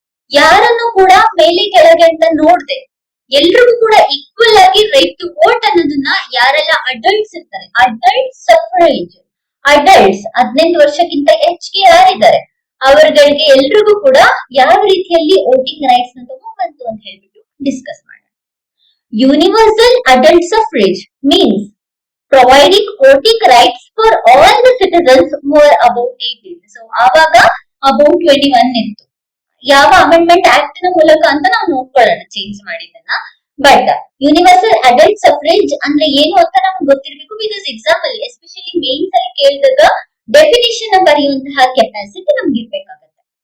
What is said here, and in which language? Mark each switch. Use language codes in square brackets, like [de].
[kn] ಯಾರನ್ನು ಕೂಡ ಮೇಲೆ ಕೆಳಗೆ ಅಂತ ನೋಡ್ದೆ ಎಲ್ರಿಗೂ ಕೂಡ ಈಕ್ವಲ್ ಆಗಿ ರೈಟ್ ಟು ವೋಟ್ ಅನ್ನೋದನ್ನ ಯಾರೆಲ್ಲ ಅಡಲ್ಟ್ಸ್ ಇರ್ತಾರೆ, ಅಡಲ್ಟ್ ಸಫ್ರೇಜ್, ಅಡಲ್ಟ್ಸ್ 18 ವರ್ಷಕ್ಕಿಂತ ಹೆಚ್ಚಿಗೆ ಯಾರಿದ್ದಾರೆ ಅವರುಗಳಿಗೆ ಎಲ್ರಿಗೂ ಕೂಡ ಯಾವ ರೀತಿಯಲ್ಲಿ ವೋಟಿಂಗ್ ರೈಟ್ಸ್ ನ ತಗೊಂಡ್ಬಂತು ಅಂತ ಹೇಳ್ಬಿಟ್ಟು ಡಿಸ್ಕಸ್ ಮಾಡೋಣ. [en] Universal adult suffrage means providing voting rights for all the citizens who are above 18. [kn] So ಆವಾಗ [en] above 21 [kn] ಇತ್ತು. ಯಾವ ಅಮೆಂಡ್ಮೆಂಟ್ ಆಕ್ಟ್ ನ ಮೂಲಕ ಅಂತ ನಾವು ನೋಡ್ಕೊಳ್ಳೋಣ change ಮಾಡಿದ್ದನ್ನ. But universal adult suffrage ಅಂದ್ರೆ ಏನು ಅಂತ ನಮ್ಗೆ ಗೊತ್ತಿರ್ಬೇಕು. [en] because example especially [kn] ಮೇನ್ಸ್ ಅಲ್ಲಿ ಕೇಳಿದಾಗ ಡೆಫಿನಿಷನ್ ಬರೆಯುವಂತಹ ಕೆಪಾಸಿಟಿ ನಮ್ಗೆ ಇರ್ಬೇಕಾಗತ್ತೆ.